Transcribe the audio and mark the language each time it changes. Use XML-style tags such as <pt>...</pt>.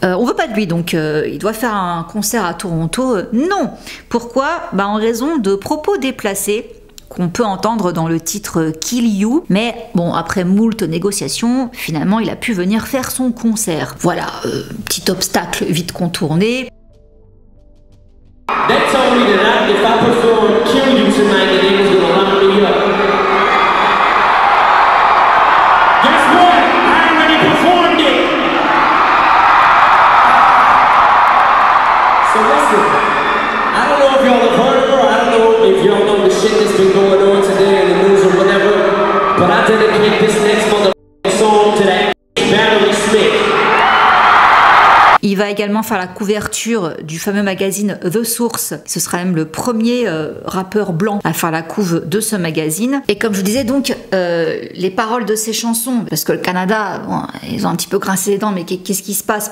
<fr>On veut pas de lui, donc il doit faire un concert à Toronto. Non. Pourquoi? Bah en raison de propos déplacés qu'on peut entendre dans le titre Kill You, mais bon, après moult négociations, finalement il a pu venir faire son concert. Voilà, petit obstacle vite contourné.</fr> <en>They told me that if I perform Kill You tonight, that they was gonna lock me up. Guess what? I already performed it. So listen, I don't know if y'all have heard of her, I don't know if y'all know the shit that's been going on today in the news or whatever, but I dedicate this next motherfucking song to that Valerie Smith.</en> <fr>Il va également faire la couverture du fameux magazine The Source. Ce sera même le premier rappeur blanc à faire la couve de ce magazine. Et comme je vous disais donc, les paroles de ces chansons, parce que le Canada, bon, ils ont un petit peu grincé les dents, mais qu'est-ce qui se passe?</fr>